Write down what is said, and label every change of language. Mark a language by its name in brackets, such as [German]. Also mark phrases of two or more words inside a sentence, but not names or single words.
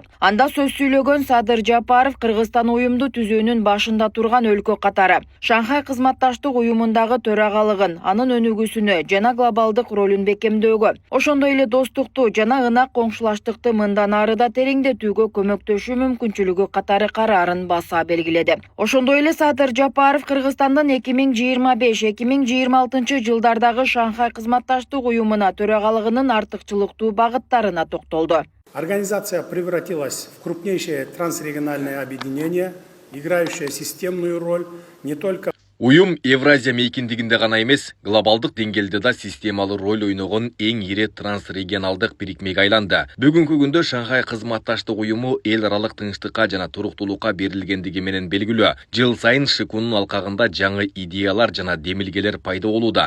[Kyrgyz] Анда сөз сүйлөгөн Садыр Жапаров Кыргызстан уюмду түзүүнүн башында турган өлкө катары Шанхай кызматташтык уюмундагы төрагалыгын, анын өнүгүүсүнө жана глобалдык ролун бекемдөөгө, ошондой эле достукту жана ынак коңшулаштыкты мындан ары да тереңдетүүгө көмөктөшүү мүмкүнчүлүгү катары караарын баса белгиледи. Ошондой эле Садыр Жапаров Кыргызстандын 2025-2026 жылдардагы Шанхай кызматташтык уюмуна төрагалыгынын артыкчылыктуу багыттарына токтолду. [Russian] Организация превратилась в крупнейшее трансрегиональное объединение, играющее системную роль не только [Kyrgyz] Уюм Евразия мейкиндигинде гана эмес, глобалдык деңгээлде да системалуу роль ойногон эң ири трансрегионалдык бирикмеге айланды. Бүгүнкү күндө Шанхай кызматташтык уюму эл аралык тынчтыкка жана туруктуулукка берилгендиги менен белгилүү. Жыл сайын Шикунун алкагында жаңы идеялар жана демилгелер пайда болууда.